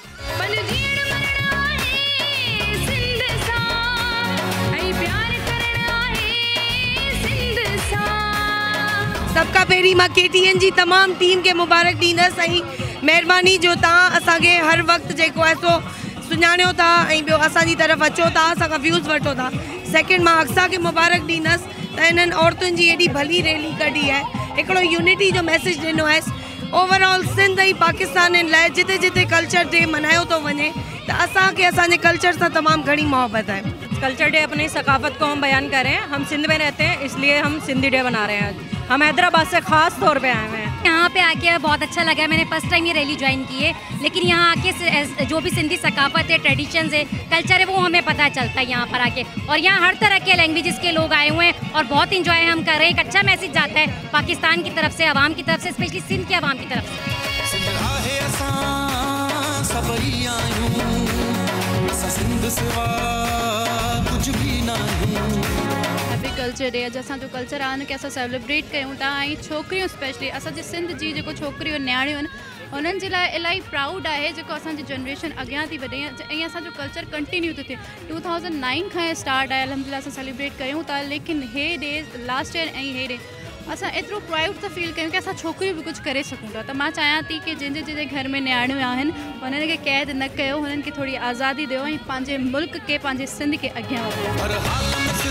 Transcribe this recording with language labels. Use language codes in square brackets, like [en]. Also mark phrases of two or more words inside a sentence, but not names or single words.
[sd] सबका पहिरीं मां KTN जी तमामु टीम खे मुबारक ॾींदसि ऐं महिरबानी जो तव्हां असांखे हर वक़्तु जेको आहे सो सुञाणियो था ऐं ॿियो असांजी तरफ़ अचो था, असांखां व्यूज़ वठो था। सेकेंड मां अक्सा खे मुबारक ॾींदसि त इन्हनि औरतुनि जी एॾी भली रैली कढी आहे, हिकिड़ो यूनिटी जो मैसेज ॾिनो आहे। ओवरऑल सिंध ऐं पाकिस्तान लाइ जिते जिते [en] culture day [sd] मल्हायो थो वञे त असांखे असांजे कल्चर सां तमामु घणी मोहब्बत है। [en] culture day [ur] اپنی ثقافت کو ہم بیان کریں۔ ہم سندھ میں رہتے ہیں، اس لیے ہم سندھی ڈے منا رہے ہیں. ہم حیدرآباد سے خاص طور پہ آئے ہوئے ہیں. یہاں پہ آ کے بہت اچھا لگا۔ میں نے [en] first time [ur] یہ ریلی جوائن کی ہے، لیکن یہاں آ کے جو بھی سندھی ثقافت ہے، ٹریڈیشنز ہے، کلچر ہے، وہ ہمیں پتا چلتا ہے یہاں پر آ کے. اور یہاں ہر طرح کے لینگویجز کے لوگ آئے ہوئے ہیں اور بہت انجوائے ہم کر رہے ہیں. ایک اچھا میسج جاتا ہے پاکستان کی طرف سے، عوام کی طرف سے، اسپیشلی سندھ کے عوام کی طرف سے. [en] Happy culture day. [sd] अॼु असांजो कल्चर आहे हुनखे असां सेलिब्रेट कयूं था ऐं छोकिरियूं स्पेशली असांजे सिंध जी जेको छोकिरियूं न्याणियूं आहिनि उन्हनि जे लाइ इलाही प्राउड आहे जेको असांजी जनरेशन अॻियां थी वधे ऐं असांजो कल्चर कंटिन्यू थो थिए। 2009 खां स्टार्ट आहे, अलहमदिल्ला असां सेलिब्रेट कयूं था। लेकिन हे डे [en] last year [sd] ऐं हे डे असां एतिरो प्राउड था फील कयूं कि असां छोकिरियूं बि कुझु करे सघूं था। त मां चाहियां थी कि जंहिंजे घर में न्याणियूं आहिनि उन्हनि खे क़ैद न कयो, हुननि खे थोरी आज़ादी ॾियो ऐं पंहिंजे मुल्क खे, पंहिंजे सिंध खे अॻियां वधायो।